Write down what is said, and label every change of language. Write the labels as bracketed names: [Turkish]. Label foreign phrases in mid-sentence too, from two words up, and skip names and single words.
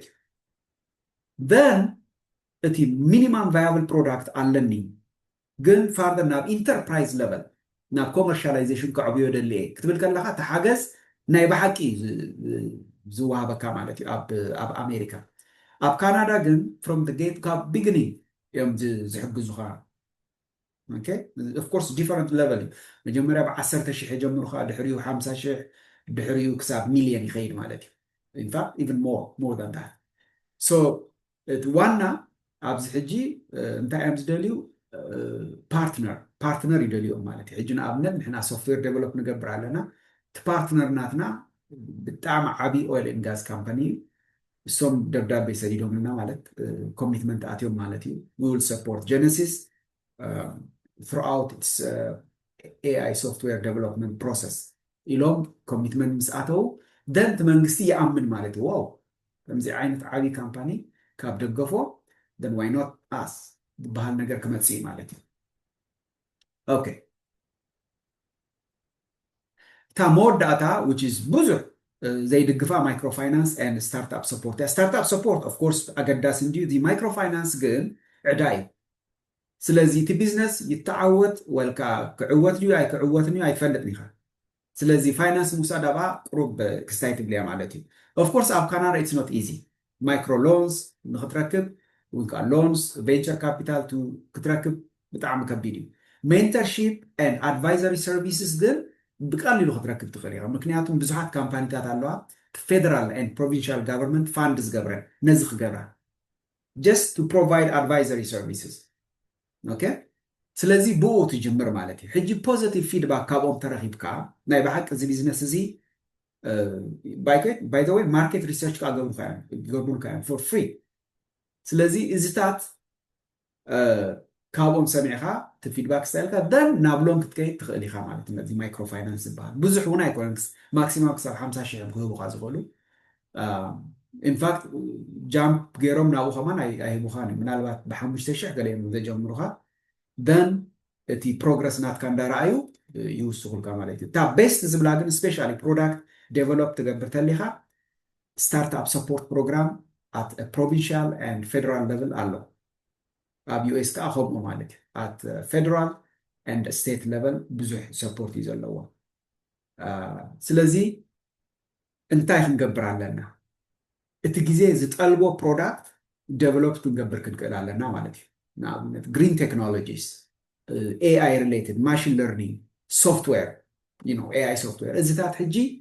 [Tigrinya] እዩ then እቲ [English] minimum viable product [Tigrinya] ኣለኒ ግን ፋርደር ናብ [English] enterprise level [Tigrinya] ናብ ኮመርሻላይዜሽን ክዕብዮ ደሊ እየ ክትብል ከለካ እቲ ሓገዝ ናይ ብሓቂ ዝወሃበካ ማለት እዩ ኣብ ኣሜሪካ ኣብ ካናዳ ግን [English] from get [Tigrinya] ካብ ቢግኒንግ እዮም ዝሕግዙኻ [English] okay of course different level [Tigrinya] መጀመርያ ብ10,000 የጀምሩኻ ድሕሪኡ 50,000 ድሕሪኡ ክሳብ ሚልዮን ይኸይድ ማለት እዩ [English] in fact even more than that so [Tigrinya] ዋና ኣብዚ ሕጂ እንታይ እዮም ዝደልዩ ፓርትነር ይደልዮም ማለት እዩ ሕጂ ንኣብነት ንሕና [English] software develop [Tigrinya] ንገብር ኣለና እቲ ፓርትነር ናትና ብጣዕሚ ዓብዪ [English] oil and gas company [Tigrinya] እሶም ደብዳቤ ሰዲዶምልና ማለት ኮሚትመንት ኣትዮም ማለት እዩ [English] we will support Genesis throughout its AI software development process [Tigrinya] ኢሎም ኮሚትመንት ምስ ኣተው ደንቲ መንግስቲ ይኣምን ማለት እዩ ዋው ከምዚ ዓይነት ዓብዪ ካምፓኒ ካብ ደገፎ [English] then why not us [Tigrinya] ዝበሃል ነገር ክመፅእ እዩ ማለት እዩ ኦኬ እታ መወዳእታ [English] which is [Tigrinya] ብዙሕ ዘይድግፋ ማይክሮፋይናንስ [English] and startup support startup support of course [Tigrinya] ኣገዳሲ እንድዩ እዚ ማይክሮፋይናንስ ግን ዕዳ እዩ ስለዚ እቲ ቢዝነስ ይተዓወት ወልካ ክዕወት ድዩ ኣይክዕወትን እዩ ኣይትፈልጥን ኢኻ ስለዚ ፋይናንስ ምውሳድ ኣብኣ ቁሩብ ክስታይ ትብልያ ማለት እዩ [English] of course [Tigrinya] ኣብ ካናዳ [English] it's not easy micro loans [Tigrinya] ንኽትረክብ ወይ [English] loans venture capital [Tigrinya] ክትረክብ ብጣዕሚ ከቢድ እዩ [English] mentorship and advisory services [Tigrinya] ግን ብቀሊሉ ክትረክብ ትኽእል ኢኻ ምክንያቱም ብዙሓት ካምፓኒታት ኣለዋ ፌደራል [English] and provincial government fund [Tigrinya] ዝገብረን ነዚ ክገብራ [English] just to provide advisory services okay [Tigrinya] ስለዚ ብኡ ትጅምር ማለት እዩ ሕጂ [English] positive feedback [Tigrinya] ካብኦም ተረኺብካ ናይ ብሓቂ እዚ ቢዝነስ እዚ [English] by the way market research [Tigrinya] ክገብሩልካ እዮም [English] for free [Tigrinya] ስለዚ እዚታት ካብኦም ሰሚዕካ እቲ ፊድባክ ስታይልካ ደን ናብ ሎን ክትከይድ ትኽእል ኢኻ ማለት እዩ ነዚ ማይክሮፋይናንስ ዝበሃል ብዙሕ እውን ኣይኮነን ማክሲማም ክሳብ 50,000 ክህቡካ ዝኽእሉ ኢንፋክት ጃምፕ ገይሮም ናብኡ ከማን ኣይህቡኻን እዩ ምናልባት ብ5,000 ገለ እዮም ዘጀምሩኻ ደን እቲ ፕሮግረስ ናትካ እንዳረኣዩ ይውስኹልካ ማለት እዩ እታ ቤስት ዝብላ ግን [English] specially product develop [Tigrinya] ትገብር ተሊኻ [English] startup support program at a provincial and federal level [Tigrinya] ኣሎ ኣብ ዩኤስ ከዓ ከምኡ ማለት እዩ [English] at federal and state level [Tigrinya] ብዙሕ ሰፖርት እዩ ዘለዎ ስለዚ እንታይ ክንገብር ኣለና እቲ ግዜ ዝጠልቦ [English] product develop [Tigrinya] ክንገብር ክንክእል ኣለና ማለት እዩ ንኣብነት [English] green technologies AI related machine learning software AI software [Tigrinya] እዚታት ሕጂ